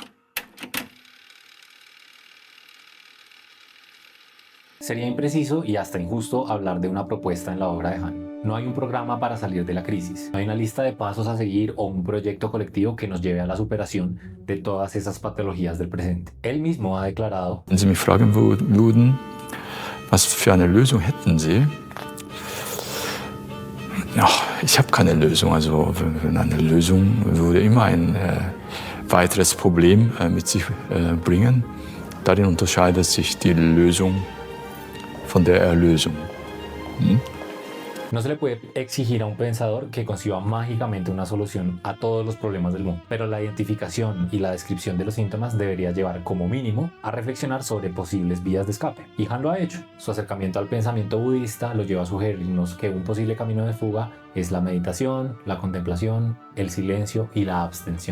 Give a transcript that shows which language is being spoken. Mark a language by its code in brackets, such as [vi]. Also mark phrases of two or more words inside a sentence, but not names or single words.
[es] Sería impreciso y hasta injusto hablar de una propuesta en la obra de Han. No hay un programa para salir de la crisis, no hay una lista de pasos a seguir o un proyecto colectivo que nos lleve a la superación de todas esas patologías del presente. Él mismo ha declarado: [de] Wenn Sie mich fragen würden, was für eine Lösung hätten Sie? Ja, ich habe keine Lösung. Also eine Lösung würde immer ein weiteres Problem mit sich bringen. Darin unterscheidet sich die Lösung von der Erlösung. [es] No se le puede exigir a un pensador que conciba mágicamente una solución a todos los problemas del mundo, pero la identificación y la descripción de los síntomas debería llevar como mínimo a reflexionar sobre posibles vías de escape. Y Han lo ha hecho. Su acercamiento al pensamiento budista lo lleva a sugerirnos que un posible camino de fuga es la meditación, la contemplación, el silencio y la abstención.